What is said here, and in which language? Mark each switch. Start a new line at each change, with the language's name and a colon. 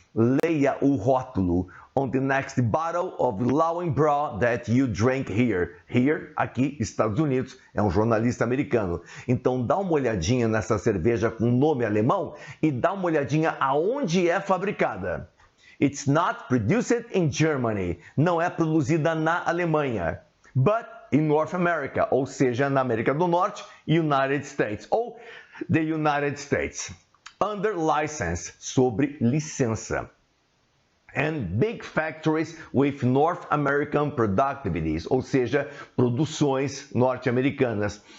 Portuguese: Leia o rótulo
English: on the next bottle of Löwenbräu that you drink here. Here,
Portuguese: aqui, Estados Unidos, é um jornalista americano. Então dá uma olhadinha nessa cerveja com nome alemão e dá uma olhadinha aonde é fabricada.
English: It's not produced in Germany.
Portuguese: Não é produzida na Alemanha.
English: But in North America,
Portuguese: ou seja, na América do Norte,
English: United States, ou the United States. Under license,
Portuguese: sobre licença.
English: And big factories with North American productivities,
Portuguese: ou seja, produções norte-americanas.